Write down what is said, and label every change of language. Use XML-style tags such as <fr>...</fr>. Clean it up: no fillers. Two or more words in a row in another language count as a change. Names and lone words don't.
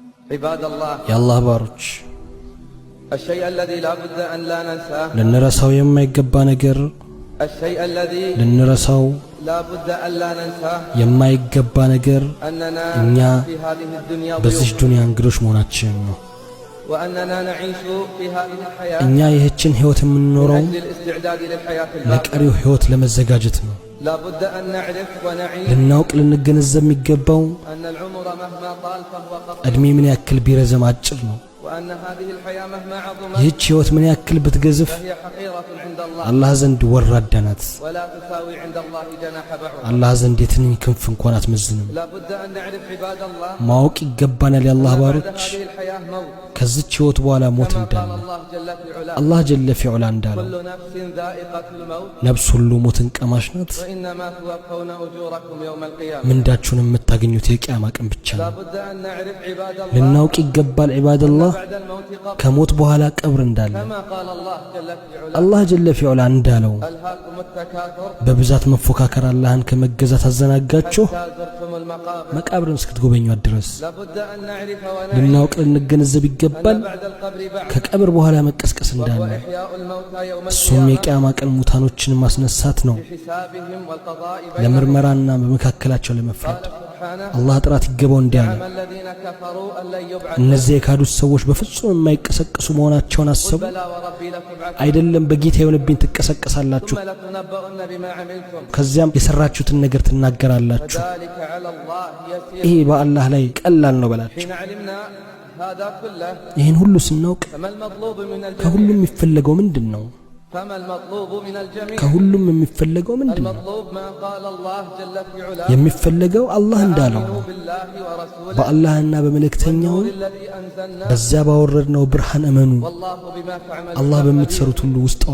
<ar>عباد الله يا الله باروች الشيء الذي لا بد أن لا ننساه</ar> <am>ልንረሳው የማይገባ ነገር</am> <ar>الشيء الذي</ar> <am>ልንረሳው</am> <ar>لا بد أن لا ننساه</ar> <am>የማይገባ ነገር</am> <ar>أننا</ar> <am>እኛ</am> <ar>في هذه الدنيا</ar> <am>በዚህ ዱንያ እንግዶች መሆናችን ነው</am> <ar>وأننا نعيش في هذه الحياة</ar> <am>እኛ ይህችን ህይወት የምንኖረው</am> <ar>لأجل الاستعداد للحياة الآخرة</ar> <am>ለቀሪው ህይወት ለመዘጋጀት ነው</am> <ar>لا بد أن نعرف ونعيش</ar> <am>ልናውቅ ልንገነዘብ የሚገባው</am> <ar>أن العمر مهما طال فهو قصير</ar> <am>እድሜ ምን ያክል ቢረዘም አጭር ነው</am> <ar>وأن هذه الحياة مهما عظمت</ar> <am>ይህች ህይወት ምን ያክል ብትገዝፍ</am> <ar>فهي حقيرة عند الله</ar> <am>አላህ ዘንድ ወራዳ ናት</am> <ar>ولا تساوي عند الله جناح بعوضة</ar> <am>አላህ ዘንድ የትንኝ ክንፍ እንኳን አትመዝንም</am> <ar>لا بد أن نعرف عباد الله</ar> <am>ማወቅ ይገባናል የአላህ</am> <ar>أن بعد</ar> <am>ባሮች</am> <ar>هذه الحياة موت</ar> <am>ከዚች ህይወት በኋላ ሞት</am> <ar>كما قال</ar> <am>እንዳለ</am> <ar>الله جل في علاه</ar> <am>አላህ</am> <ar>جل في علاه</ar> <am>እንዳለው</am> <ar>كل نفس ذائقة الموت</ar> <am>ነፍስ ሁሉ ሞትን ቀማሽ ናት</am> <ar>وإنما توفون أجوركم يوم القيامة</ar> <am>ምንዳችሁን የምታገኙት የቂያማ ቀን ብቻ</am> <ar>لا</ar> <am>ነው</am> <ar>بد أن نعرف عباد الله</ar> <am>ልናውቅ ይገባል ዒባደላህ</am> <ar>بعد الموت قبر</ar> <am>ከሞት በኋላ ቀብር እንዳለ</am> <ar>كما قال الله جل في علاه</ar> <am>አላህ</am> <ar>جل في علاه</ar> <am>እንዳለው</am> <ar>ألهاكم التكاثر</ar> <am>በብዛት መፎካከር አላህን ከመገዛት አዘናጋችሁ</am> <ar>حتى زرتم المقابر</ar> <am>መቃብርን እስክትጎበኙት ድረስ</am> <ar>لا بد أن نعرف ونعرف</ar> <am>ልናውቅ ልንገነዘብ ይገባል</am> <ar>أن بعد القبر بعد</ar> <am>ከቀብር በኋላ መቀስቀስ እንዳለ</am> <ar>وإحياء الموتى يوم</ar> <am>እሱም</am> <ar>القيامة</ar> <am>የቂያማ ቀን ሙታኖችን ማስነሳት ነው</am> <ar>بحسابهم والقضاء بينهم</ar> <am>ለምርመራና በመካከላቸው ለመፍረድ</am> <ar>قال سبحانه</ar> <am>አላህ ጥራት ይገባው እንዲያለ</am> <ar>زعم الذين كفروا أن لن يبعثوا</ar> <am>እነዚህ የካዱት ሰዎች በፍጹም የማይቀሰቀሱ መሆናቸውን አሰቡ</am> <ar>بلى وربي لتبعثون</ar> <am>አይደለም በጌታ የሆነብኝ ትቀሰቀሳላችሁ</am> <ar>ثم لتنبؤن بما عملتم</ar> <am>ከዚያም የሰራችሁትን ነገር ትናገራላችሁ</am> <ar>فذلك على الله يسير</ar> <am>ይሄ በአላህ ላይ ቀላል ነው በላችሁ</am> <ar>حين علمنا هذا كله</ar> <am>ይህን ሁሉ ስናውቅ</am> <ar>فما المطلوب من الجميع</ar> <am>ከሁሉም የሚፈለገው ምንድነው</am> <ar>فما المطلوب من الجميع</ar> <am>ከሁሉም የሚፈለገው ምንድነው</am> <ar>المطلوب ما قال الله جل في علاه</ar> <am>የሚፈለገው አላህ እንዳለው</am> <ar>آمنوا بالله ورسوله</ar> <am>በአላህና በመልእክተኛው</am> <ar>الذي أنزلنا</ar> <am>በዚያ ባወረድነው ብርሃን እመኑ</am> <ar>والله بما تعملون</ar> <am>አላህ በምትሰሩት ሁሉ ውስጥ</am>